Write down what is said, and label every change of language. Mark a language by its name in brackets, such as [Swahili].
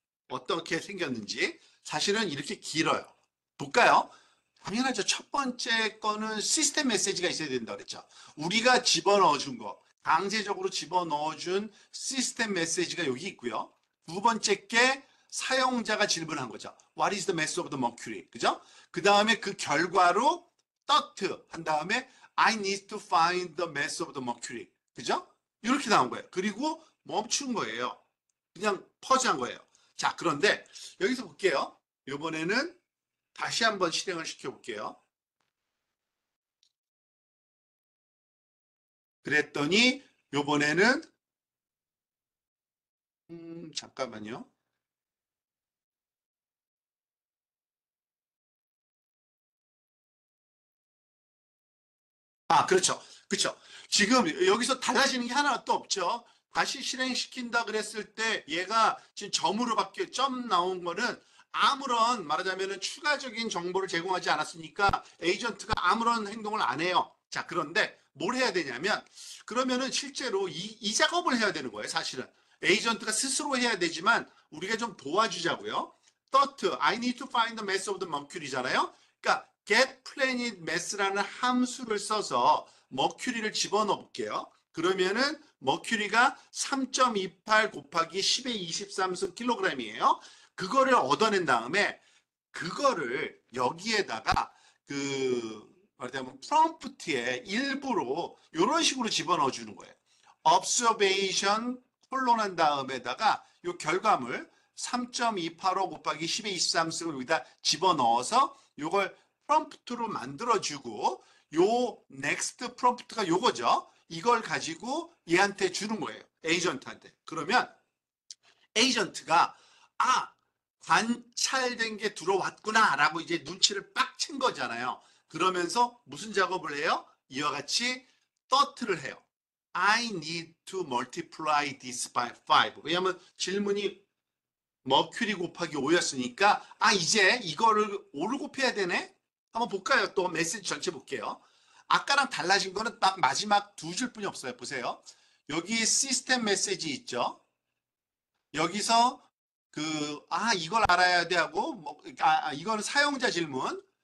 [Korean] 어떻게 생겼는지. 사실은 이렇게 길어요. 볼까요? 당연하죠. 첫 번째 거는 시스템 메시지가 있어야 된다 그랬죠. 우리가 집어넣어 준 거, 강제적으로 집어넣어 준 시스템 메시지가 여기 있고요. 두 번째 게 사용자가 질문한 거죠. [English] What is the mass of the mercury? [Korean] 그죠? 그 다음에 그 결과로 thought 한 다음에 [English] I need to find the mass of the mercury. [Korean] 그죠? 이렇게 나온 거예요. 그리고 멈춘 거예요. 그냥 퍼즈한 거예요. 자, 그런데 여기서 볼게요. 이번에는 다시 한번 실행을 시켜볼게요. 그랬더니 이번에는 잠깐만요. 아, 그렇죠. 그렇죠. 지금 여기서 달라지는 게 하나도 없죠. 다시 실행시킨다 그랬을 때 얘가 지금 점으로 바뀌어 점 나온 거는 아무런 말하자면은 추가적인 정보를 제공하지 않았으니까 에이전트가 아무런 행동을 안 해요. 자, 그런데 뭘 해야 되냐면 그러면은 실제로 이 작업을 해야 되는 거예요. 사실은 에이전트가 스스로 해야 되지만 우리가 좀 도와주자고요. [English] Third, I need to find the mass of the mercury잖아요. [Korean] 그러니까 get planet mass라는 함수를 써서 머큐리를 집어넣어 볼게요. 그러면은 머큐리가 3.28 곱하기 10의 23승 킬로그램이에요. 그거를 얻어낸 다음에 그거를 여기에다가 그 말하자면 프롬프트에 일부러 이런 식으로 집어넣어 주는 거예요. observation 콜론한 다음에다가 이 결과물 3.285 곱하기 10의 23승을 여기다 집어넣어서 이걸 프롬프트로 만들어주고 요 next 프롬프트가 요거죠. 이걸 가지고 얘한테 주는 거예요. 에이전트한테. 그러면 에이전트가 아 관찰된 게 들어왔구나 라고 이제 눈치를 빡 챈 거잖아요. 그러면서 무슨 작업을 해요? 이와 같이 떠트를 해요. [English] I need to multiply this by 5. [Korean] 왜냐하면 질문이 머큐리 곱하기 5였으니까 아 이제 이거를 5를 곱해야 되네? 한번 볼까요? 또 메시지 전체 볼게요. 아까랑 달라진 거는 딱 마지막 두 줄뿐이 없어요. 보세요. 여기 시스템 메시지 있죠? 여기서 이걸 알아야 돼 하고, 이거는 사용자 질문.